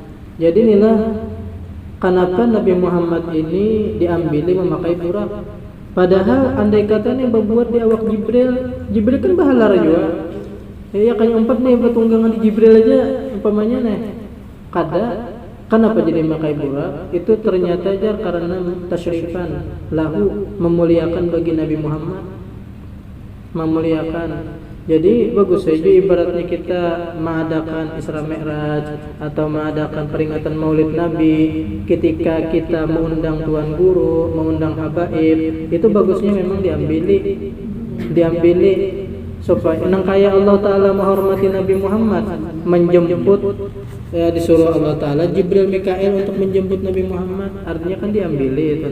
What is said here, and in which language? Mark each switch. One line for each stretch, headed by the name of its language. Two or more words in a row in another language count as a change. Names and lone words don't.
Indonesian: Jadi inilah kenapa Nabi Muhammad ini diambil memakai burak. Padahal andai kata nih berbuat di awak Jibril kan bahalar juga. Ya kayak empat nih petunggangan di Jibril aja umpamanya nih. Kenapa jadi memakai burak? Itu ternyata aja karena
Arabic: تشريفا له,
Indonesian: memuliakan bagi Nabi Muhammad. Memuliakan. Jadi bagus saja ibaratnya kita mengadakan Isra Mi'raj atau mengadakan peringatan Maulid Nabi, ketika kita mengundang tuan guru, mengundang habaib, itu bagusnya memang diambili supaya nang kaya Allah Ta'ala menghormati Nabi Muhammad, menjemput disuruh Allah Ta'ala Jibril Mikail untuk menjemput Nabi Muhammad, artinya kan diambili itu.